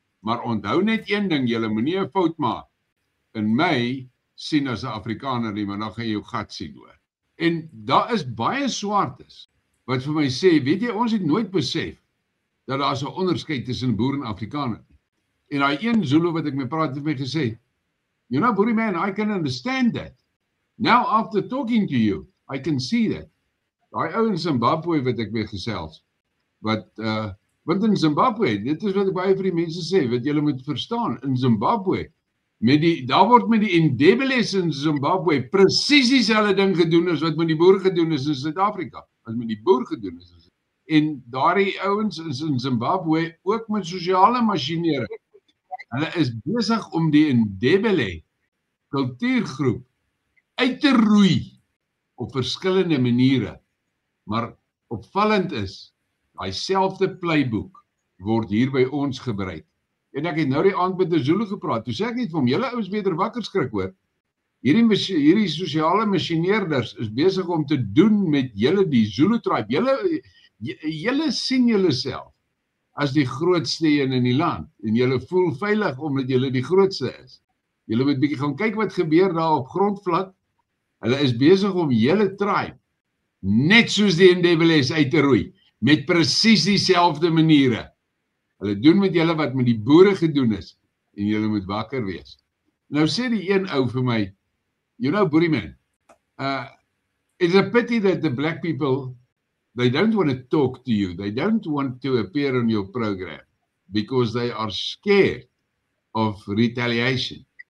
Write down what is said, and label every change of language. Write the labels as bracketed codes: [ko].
[af] Maar onthou net een ding, julle moenie 'n fout maak. In my sien as 'n Afrikaner nie, maar dan gaan jy jou gat sien hoor. En daar is baie swartes wat vir my sê, weet jy, ons het nooit besef dat daar 'n onderskeid tussen boer en Afrikaner nie. En daai een Zulu wat ek mee praat het my gesê, [en] you know, Boerie man, I can understand that. Now after talking to you, I can see that. [af] Daai ou in Zimbabwe wat ek mee gesels, want in Zimbabwe, dit is wat ek baie vir die mense sê, wat julle moet verstaan, in Zimbabwe, daar word met die Ndebeles in Zimbabwe presies dieselfde ding gedoen as wat met die boer gedoen is in Suid-Afrika, as met die boer gedoen is. En daardie ouens is in Zimbabwe ook met sosiale masjinerie. Hulle is besig om die Ndebele kultuurgroep uit te roei op verskillende maniere. Maar opvallend is, daai selfde playbook word hier by ons gebruik. En ek het nou die aand met 'n Zulu gepraat. Toe sê ek net vir hom, julle ouens beter wakker skrik hoor. Hierdie sosiale masjineerders is besig om te doen met julle die Zulu tribe. Julle sien julleself as die grootste een in die land en julle voel veilig omdat julle die grootste is. Julle moet bietjie gaan kyk wat gebeur daar op grondvlak. Hulle is besig om julle tribe net soos die Ndebeles uit te roei met presies dieselfde maniere. Hulle doen met julle wat met die boere gedoen is en julle moet wakker wees. Nou sê die een ou vir my, [en] you know, Boerie man, it's a pity that the black people, they don't want to talk to you. They don't want to appear on your program because they are scared of retaliation.